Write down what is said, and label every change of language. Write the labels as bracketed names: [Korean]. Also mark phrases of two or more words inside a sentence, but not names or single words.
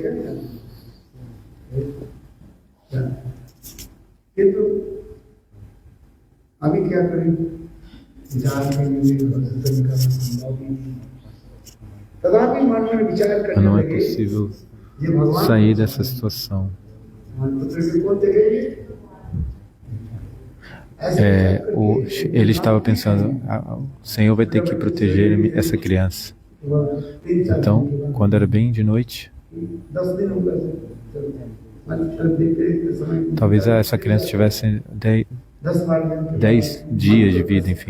[Hindi] किंतु अभी क्या करें विचार करेंगे तरीका संभव नहीं तथापि मन में विचार [Portuguese] Mas [Hindi] करने [Portuguese] não é [Hindi] लगे [Portuguese] possível [Hindi] ये भगवान [Portuguese] sair dessa situação. [Hindi] पुत्र को कौन देखेंगे [Portuguese] Ele estava pensando, o Senhor vai ter que proteger essa criança. Então, quando era bem de noite, talvez essa criança tivesse 10 dias de vida, enfim.